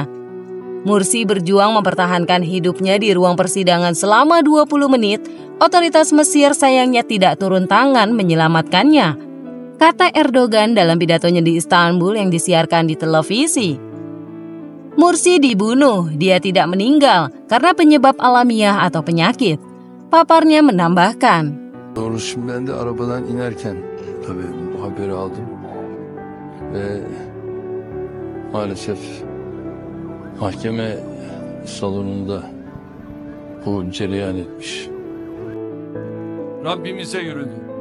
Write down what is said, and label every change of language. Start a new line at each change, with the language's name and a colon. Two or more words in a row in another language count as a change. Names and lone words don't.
Indonesian: Mursi berjuang mempertahankan hidupnya di ruang persidangan selama 20 menit, otoritas Mesir sayangnya tidak turun tangan menyelamatkannya, kata Erdogan dalam pidatonya di Istanbul yang disiarkan di televisi. Mursi dibunuh, dia tidak meninggal karena penyebab alamiah atau penyakit. Paparnya menambahkan,
Turkish: Doğrusu ben de arabadan inerken tabii bu haberi aldım ve maalesef mahkeme salonunda bu cereyan etmiş. Rabbimize yürüdü.